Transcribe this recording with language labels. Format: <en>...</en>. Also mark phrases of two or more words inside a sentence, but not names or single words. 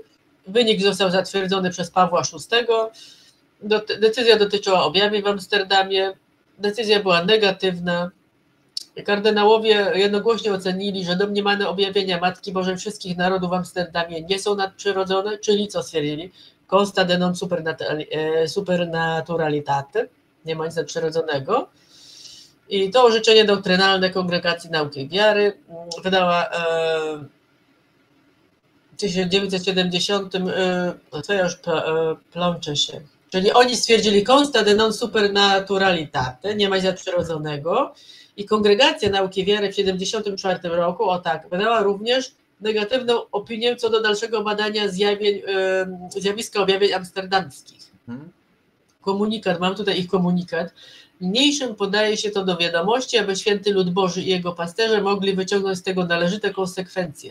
<pl>Wynik został zatwierdzony przez Pawła VI. Decyzja dotyczyła objawień w Amsterdamie. Decyzja była negatywna. Kardynałowie jednogłośnie ocenili, że domniemane objawienia Matki Bożej wszystkich narodów w Amsterdamie nie są nadprzyrodzone, czyli co stwierdzili?</pl> <la>Consta de non supernaturalitate,</la> <pl>nie ma nic nadprzyrodzonego. I to orzeczenie doktrynalne Kongregacji Nauki Wiary wydała w 1970, no to ja już plączę się, czyli oni stwierdzili</pl> <la>Consta de non supernaturalitate,</la> <pl>nie ma nic nadprzyrodzonego. I Kongregacja Nauki Wiary w 1974 roku, wydała również negatywną opinię co do dalszego badania zjawiska objawień amsterdamskich. Komunikat, mam tutaj ich komunikat. Niniejszym podaje się to do wiadomości, aby święty lud Boży i jego pasterze mogli wyciągnąć z tego należyte konsekwencje.</pl>